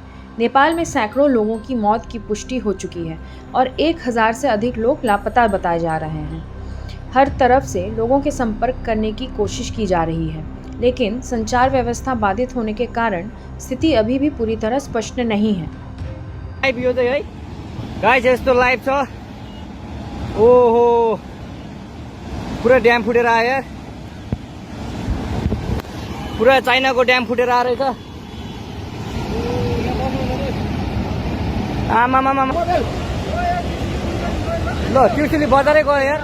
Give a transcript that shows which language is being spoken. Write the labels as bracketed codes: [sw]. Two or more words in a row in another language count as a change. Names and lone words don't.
[hi] नेपाल में सैकड़ों लोगों की मौत की पुष्टि हो चुकी है और 1000 से अधिक लोग लापता बताए जा रहे हैं। हर तरफ से लोगों के संपर्क करने की कोशिश की जा रही है, लेकिन संचार व्यवस्था बाधित होने के कारण स्थिति अभी भी पूरी तरह स्पष्ट नहीं है। [ne] ओहो, पूरा ड्याम फुटेर आयो, पूरा चाइना को ड्याम फुटेर आ रहेछ। आमा ल ट्युसुली बजारै गयो यार।